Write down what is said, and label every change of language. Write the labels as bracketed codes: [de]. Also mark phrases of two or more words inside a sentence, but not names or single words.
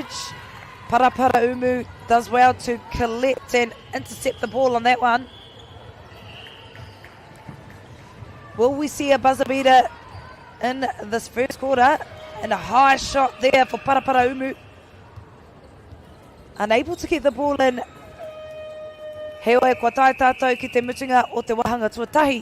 [en] Paraparaumu does well to collect and intercept the ball on that one. Will we see a buzzer beater in this first quarter? And a high shot there for Paraparaumu. Unable to get the ball in. [mi] Heoi kua tae tātou ki te mutunga o te wahanga tuatahi.